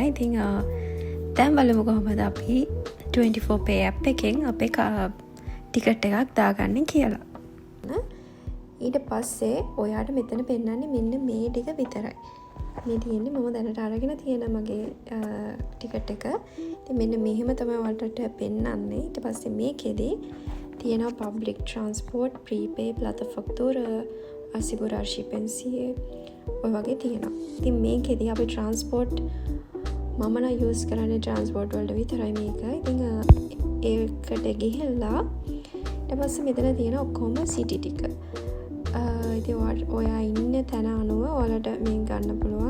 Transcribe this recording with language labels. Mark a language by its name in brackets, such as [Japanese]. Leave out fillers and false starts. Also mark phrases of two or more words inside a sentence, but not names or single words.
[Sinhala] ඉතින් දැන් බලමු කොහොමද අපි 24pay app එකෙන් අපේ ටිකට් එකක් දාගන්නේ කියලා. ඊට පස්සේ ඔයාට මෙතන පෙන්නන්නේ මෙන්න මේ ටික විතරයි. මේ තියෙන්නේ මම දැනට අරගෙන තියෙන මගේ ටිකට් එක. ඉතින් මෙන්න මෙහෙම තමයි ඔයාලට පෙන්නන්නේ. ඊට පස්සේ මේකෙදි තියෙනවා [English] public transport, [Sinhala] prepay, [Romanian] plata factura, [Sinhala] අසිබුරාර්ශිපෙන්සියේ ඔය වගේ තියෙනවා. ඉතින් මේකෙදි අපි ට්‍රාන්ස්පෝර්ට් මම නම් යූස් කරන්නේ ට්‍රාන්ස්පෝර්ට් වලට විතරයි මේක. ඉතින් ඒකට ගිහිල්ලා ඊට පස්සේ මෙතන තියෙන ඔක්කොම සිටි ටික. ඉතින් ඔයා ඉන්න තැන අනුව ඔයාලට මේක ගන්න පුළුවන්.